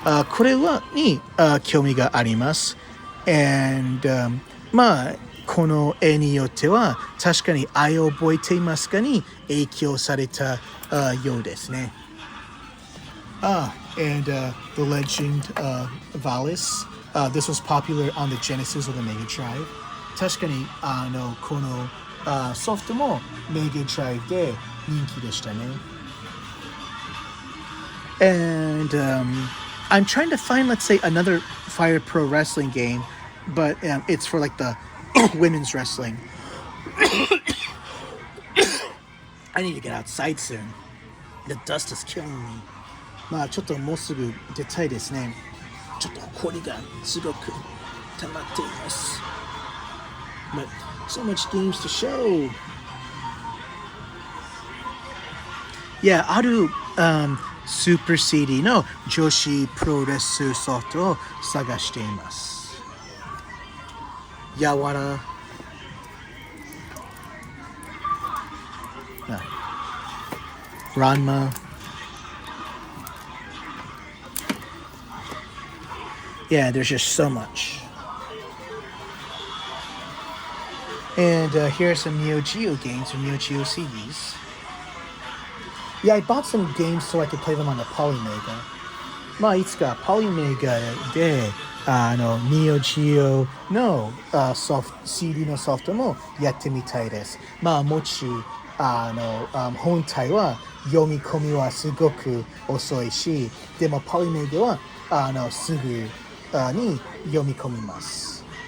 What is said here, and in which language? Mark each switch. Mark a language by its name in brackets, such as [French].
[Japanese] これに興味があります。And この絵によっては確かに愛を覚えていますかに影響されたようですね。 [English] And The Legend of Valis. This was popular on the Genesis or the Mega Drive. [Japanese] 確かにこのソフトもメガドライブで人気でしたね。 [English] And I'm trying to find, let's say, another Fire Pro Wrestling game, but it's for like the women's wrestling. I need to get outside soon. The dust is killing me. [Japanese] ちょっともうすぐ出たいですね。ちょっと埃がすごく溜まっています。 [English] But so much games to show. [Japanese] Yeah, あるスーパー CD の女子プロレスソフトを探しています。やわら。 Ranma. [English] Yeah, there's just so much. And here are some Neo Geo games or Neo Geo CDs. Yeah, I bought some games so I could play them on the Polymega. [Japanese] いつか Polymega でNeo Geo のCD のソフトもやってみたいです。もし本体は読み込みはすごく遅いし、でも Polymega はすぐに読み込みます。